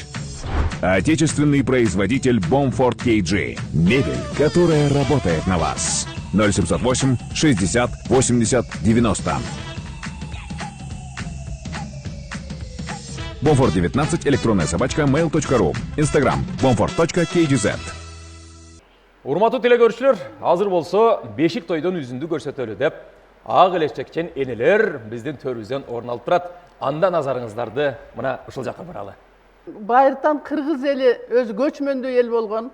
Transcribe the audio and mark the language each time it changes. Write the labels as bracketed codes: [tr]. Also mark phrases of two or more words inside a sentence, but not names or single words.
[ru] Отечественный производитель Bomford KG. Мебель, которая работает на вас. 0708 60 80 90. Bomford 19, электронная собачка, mail.ru. Instagram, bomford.kgz. [ky] Урматтуу телекөрүүчүлөр, азыр болсо бешик тойдон үзүндү көрсөтөлү деп ак элечектен энелер биздин төрүбүздөн орун алып турат. Анда назарыңыздарды мына ушул жакка буралы. Байыртан кыргыз эли өзү көчмөндүү эл болгон.